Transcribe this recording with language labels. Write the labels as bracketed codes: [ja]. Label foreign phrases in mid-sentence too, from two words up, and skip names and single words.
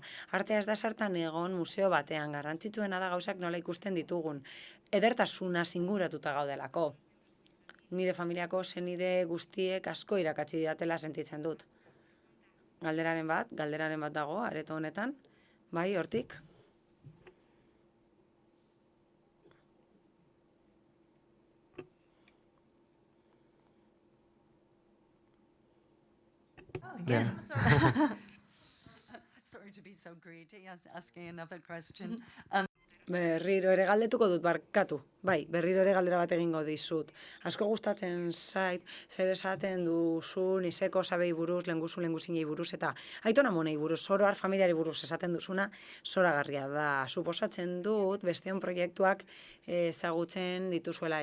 [eu] Artea ez da sartan egon museo batean, garrantzitsuena da gauzak nola ikusten ditugun. Edertasuna zinguratuta gaudelako. Nire familiako senide guztiek asko irakatsi didatela sentitzen dut. Galderaren bat dago, areto honetan, bai, hortik. [en] Again, Bien. Sorry to be so greedy, asking another question. [eu] Berriro ere galdetuko dut, barkatu. Bai, berriro ere galdera bat egingo dizut. Asko gustatzen zait, zer esaten duzu niseko sabei buruz, lenguzinei buruz, eta Aitona Monei buruz, oro har familiari buruz esaten duzuna, zoragarria da. Suposatzen dut, besteon proiektuak ezagutzen dituzuela.